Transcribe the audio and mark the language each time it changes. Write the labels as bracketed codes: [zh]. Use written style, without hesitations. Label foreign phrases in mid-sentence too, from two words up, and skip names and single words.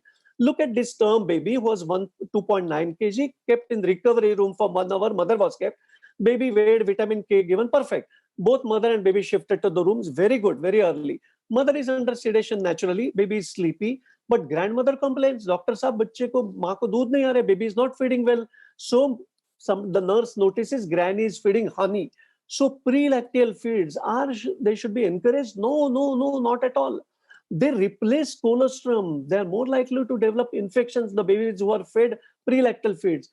[en] Look at this term baby who was 2.9 kg, kept in recovery room for 1 hour. Mother was kept. Baby weighed, vitamin K given, perfect. Both mother and baby shifted to the rooms. Very good, very early. Mother is under sedation naturally. Baby is sleepy. But grandmother complains, Doctor Saab, [hi] बच्चे को माँ को दूध नहीं आ रहा, [en] baby is not feeding well. So the nurse notices granny is feeding honey. So prelactal feeds they should be encouraged? No, not at all. They replace colostrum. They are more likely to develop infections, the babies who are fed prelactal feeds.